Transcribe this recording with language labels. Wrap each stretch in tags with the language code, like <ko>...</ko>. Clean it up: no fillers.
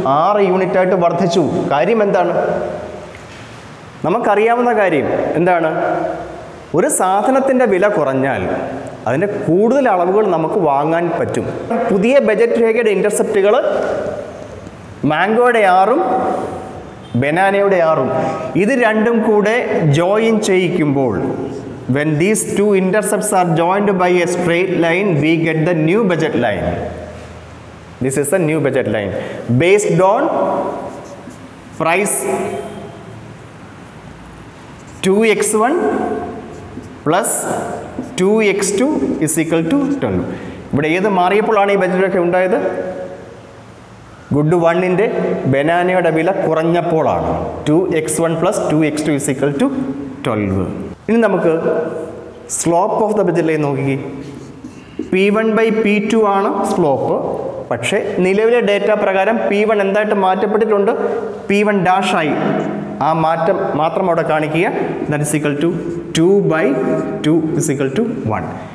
<ml>6 യൂണിറ്റായിട്ട് വർദ്ധിച്ചു. കാര്യം എന്താണ്? നമുക്കറിയാവുന്ന കാര്യം എന്താണ്? ഒരു സാധനത്തിൻ്റെ വില കുറഞ്ഞാൽ അതിൻ്റെ കൂടുതൽ അളവുകൾ നമുക്ക് വാങ്ങാൻ പറ്റും. പുതിയ ബജറ്റ് രേഖയുടെ ഇൻ്റർസെപ്റ്റുകൾ മാംഗോയുടെ 6ഉം ബനാനയുടെ 6ഉം ഇത് രണ്ടും കൂടെ join ചെയ്യിക്കുമ്പോൾ,</ml> <en>when these two intercepts are joined by a straight line, we get the new budget line. This is the new budget line based on price 2x1 plus 2x2 is equal to 12.</en> <ml>ഇവിടെ ഏത് മാറിയപ്പോഴാണ് ഈ budget രേഖ ഉണ്ടായത്? Good 1ൻ്റെ ബനാനയുടെ വില കുറഞ്ഞപ്പോഴാണ്.</ml> <en>2x1 plus 2x2 is equal to 12.</en> <ml>ഇനി നമുക്ക്</ml> <en>slope of the budget line</en> <ml>നോക്കി, P1/P2 ആണ് slope. പക്ഷേ നിലവിലെ ഡേറ്റ പ്രകാരം P1 എന്തായിട്ട് മാറ്റപ്പെട്ടിട്ടുണ്ട്? P1' ആയി. ആ മാറ്റം മാത്രം അവിടെ കാണിക്കുക.</ml> <en>That is equal to 2/2 is equal to 1.</en>